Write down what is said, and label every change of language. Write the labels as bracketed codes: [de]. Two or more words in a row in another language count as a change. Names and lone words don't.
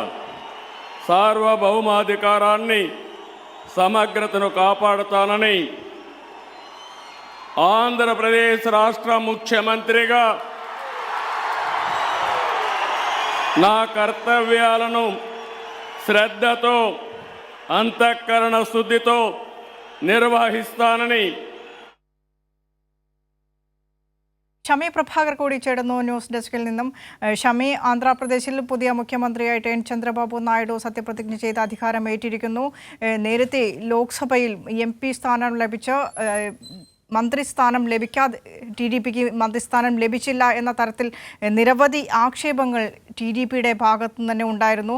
[te] సార్వభౌమాధికారాన్ని, సమగ్రతను కాపాడుతానని ఆంధ్రప్రదేశ్ రాష్ట్ర ముఖ్యమంత్రిగా నా కర్తవ్యాలను శ్రద్ధతో, అంతఃకరణ శుద్ధితో నిర్వహిస్తానని. [ml] ഷമി പ്രഭാകർ കൂടി ചേരുന്നു ന്യൂസ് ഡെസ്കിൽ നിന്നും. ഷമി, ആന്ധ്രാപ്രദേശിൽ പുതിയ മുഖ്യമന്ത്രിയായിട്ട് എൻ ചന്ദ്രബാബു നായിഡു സത്യപ്രതിജ്ഞ ചെയ്ത് അധികാരമേറ്റിരിക്കുന്നു. നേരത്തെ ലോക്സഭയിൽ MP സ്ഥാനം ലഭിച്ച മന്ത്രിസ്ഥാനം ലഭിക്കാതെ TDPക്ക് മന്ത്രിസ്ഥാനം ലഭിച്ചില്ല എന്ന തരത്തിൽ നിരവധി ആക്ഷേപങ്ങൾ TDPയുടെ ഭാഗത്തു നിന്ന് തന്നെ ഉണ്ടായിരുന്നു.